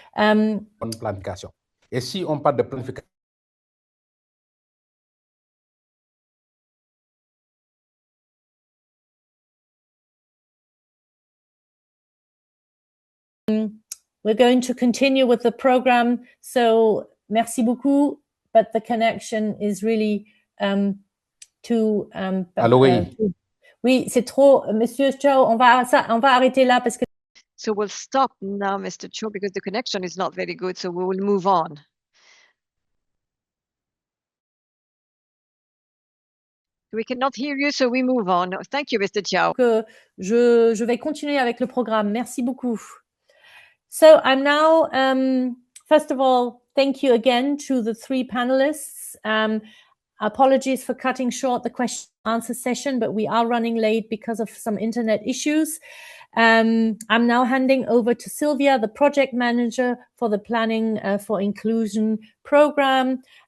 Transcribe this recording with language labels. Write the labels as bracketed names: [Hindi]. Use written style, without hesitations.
[French] Bonne planification. Et si on parle de planification, [English] we're going to continue with the program. So, [French] merci beaucoup, [English] but the connection is really too. [French] Allô, oui. Oui, c'est trop, Monsieur Chow. On va arrêter là parce que. [English] So we'll stop now, Mr. Cho, because the connection is not very good. So we will move on. We cannot hear you, so we move on. Thank you, Mr. Chow. [French] Je vais continuer avec le programme. Merci beaucoup. [English] So I'm now, first of all, thank you again to the three panelists. Apologies for cutting short the question and answer session, but we are running late because of some internet issues. I'm now handing over to Sylvia, the project manager for the Planning for Inclusion program.